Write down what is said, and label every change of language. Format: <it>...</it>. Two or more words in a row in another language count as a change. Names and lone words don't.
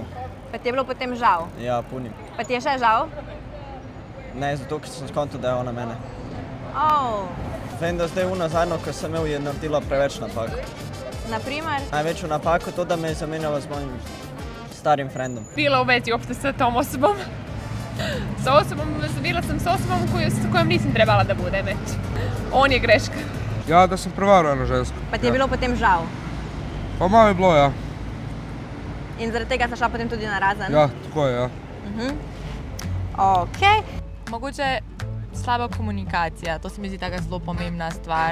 <sl>Pa ti je bilo potem žal? Ja, punim. Pa ti je še žal? Ne, zato ker sem skontal, da je ona mene. Vem, da zdaj zadnjo, ko sem imel, je naredila preveč napak. Naprimer? Največjo napako to, da me je zamenjala z mojim starim frendom.</sl> <sr>Bila u vezi uopšte sa tom osobom. Bila sam s osobom s kojom nisam trebala da budem, eto. On je greška.</sr> <sl>Ja, da sem prevaril eno žensko. Pa ti je bilo potem žal? Pa malo je bilo, ja. In zaradi tega sta šla potem tudi na razen? Ja, tako je, ja. Okej. Mogoče slaba komunikacija, to se mi zdi taka zelo pomembna stvar.</sl>